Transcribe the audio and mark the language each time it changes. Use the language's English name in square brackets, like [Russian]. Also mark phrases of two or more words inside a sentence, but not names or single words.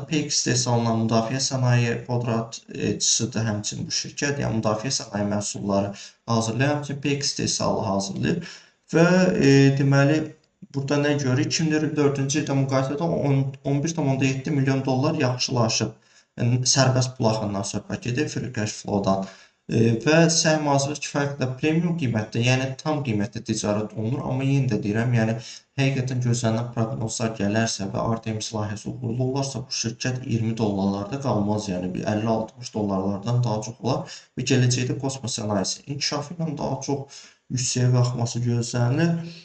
[Azerbaijani] PX istehsalından müdafiə sənaye podradçısıdır həmçinin bu şirkət. Yəni müdafiə sənaye məhsulları hazırlayır, həmçinin PX istehsalı hazırlayır. Və deməli burada nə görürük? 2024-cü ildə müqayisədə 11,7 milyon dollar yaxşılaşıb. Yəni sərbəst pul axınından söhbət gedir, [English] free cash flow-dan. [Azerbaijani] Və səhm hazırlıq kifayətlə premium qiymətdə, yəni tam qiymətdə ticarət olunur. Amma yenə də deyirəm, yəni həqiqətən gözlənilən proqnozlar gələrsə və Artemis layihəsi uğurlu olarsa bu şirkət 20 dollarlarda qalmaz, yəni 50-60 dollarlardan daha çox olar və gələcəkdə kosmos sənayesi inkişafı ilə daha çox yüksəyə qalxması gözlənilir.